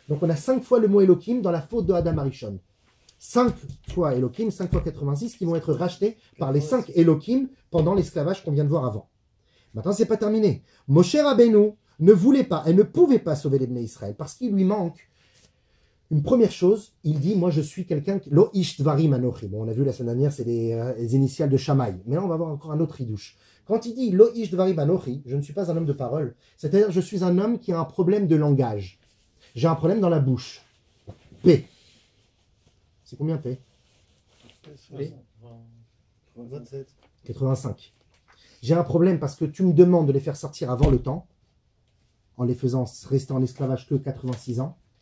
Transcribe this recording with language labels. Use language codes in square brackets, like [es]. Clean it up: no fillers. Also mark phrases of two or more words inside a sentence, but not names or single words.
[fr] Donc on a 5 fois le mot Elohim dans la faute de Adam Arishon. 5 fois Elohim, 5 fois 86, qui vont être rachetés par les 5 Elohim pendant l'esclavage qu'on vient de voir avant. Maintenant, c'est pas terminé. Moshe Rabbeinu ne voulait pas et ne pouvait pas sauver les Bnei Israël parce qu'il lui manque une première chose. Il dit, moi je suis quelqu'un qui... [he] לא איש דברים אנכי. [fr] Bon, on a vu la semaine dernière, c'est les initiales de Shammai. Mais là, on va voir encore un autre idouche. Quand il dit [he] לא איש דברים אנכי, [fr] je ne suis pas un homme de parole. C'est-à-dire, je suis un homme qui a un problème de langage. J'ai un problème dans la bouche. P. C'est combien P? 27. 85. J'ai un problème parce que tu me demandes de les faire sortir avant le temps, en les faisant rester en esclavage que 86 ans.